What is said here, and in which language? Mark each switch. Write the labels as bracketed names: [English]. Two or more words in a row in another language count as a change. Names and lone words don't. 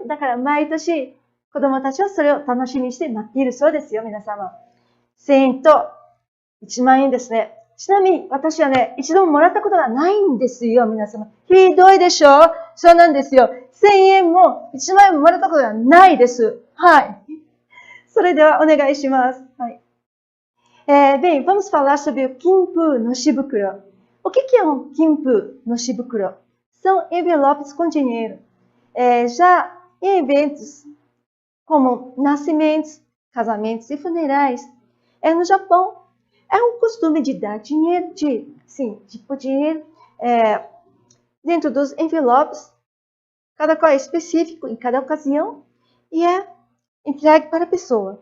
[Japanese] だから毎年子供たちはそれを楽しみにして待っているそうですよ、皆様。1000円と1万円ですね。ちなみに私はね、一度ももらったことがないんですよ、皆様。ひどいでしょ？そうなんですよ。1000円も1万円ももらったことがないです。はい。それではお願いします。 [Portuguese] はい。Bem, vamos falar sobre o Kinpu no Shibukuro. O que é um Kinpu no Shibukuro? São envelopes com dinheiro. Já em eventos como nascimentos, casamentos e funerais, no Japão, é um costume de dar dinheiro, dinheiro dentro dos envelopes, cada qual é específico em cada ocasião, e é entregue para a pessoa.